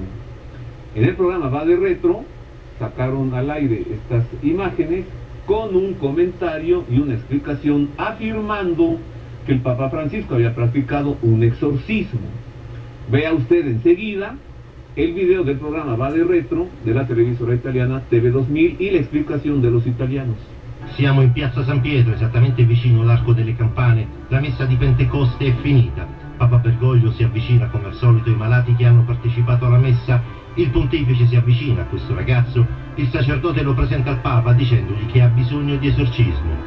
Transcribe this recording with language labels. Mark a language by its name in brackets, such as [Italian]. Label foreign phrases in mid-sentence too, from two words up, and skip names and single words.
[Spanish] En el programa Vade Retro sacaron al aire estas imágenes con un comentario y una explicación afirmando que el Papa Francisco había practicado un exorcismo. Vea usted enseguida el video del programa Vade Retro de la televisora italiana TV2000 y la explicación de los italianos. [Italian] Siamo in piazza San Pietro, esattamente vicino all'Arco delle Campane. La messa di Pentecoste è finita. Papa Bergoglio si avvicina come al solito ai malati che hanno partecipato alla messa. Il pontefice si avvicina a questo ragazzo. Il sacerdote lo presenta al Papa dicendogli che ha bisogno di esorcismo.